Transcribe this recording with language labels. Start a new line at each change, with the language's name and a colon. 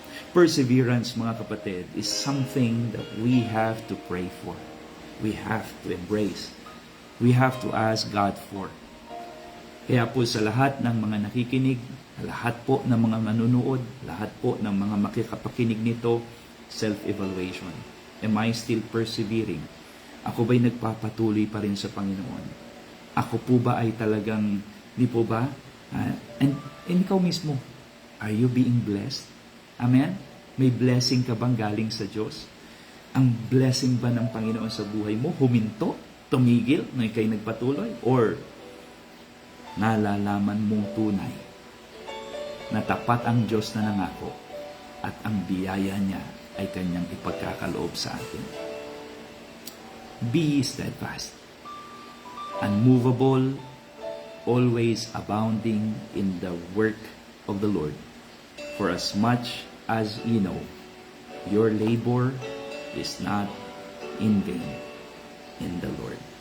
English: Perseverance,
Filipino: mga kapatid,
English: is something that we have to pray for. We have to embrace. We have to ask God for.
Filipino: Kaya po sa lahat ng mga nakikinig, lahat po ng mga manunood, lahat po ng mga makikapakinig nito, self-evaluation.
English: Am I still persevering?
Filipino: Ako ba'y nagpapatuloy pa rin sa Panginoon? Ako po ba ay talagang, di po ba?
English: And
Filipino: ikaw mismo,
English: are you being blessed?
Filipino: Amen? May blessing ka bang galing sa Diyos? Ang blessing ba ng Panginoon sa buhay mo? Huminto? Tumigil? Na ikaw'y nagpatuloy? Or nalalaman mong tunay na tapat ang Diyos na nangako at ang biyaya niya ay kanyang ipagkakaloob sa atin?
English: Be steadfast, unmovable, always abounding in the work of the Lord. For as much as you know, your labor is not in vain in the Lord.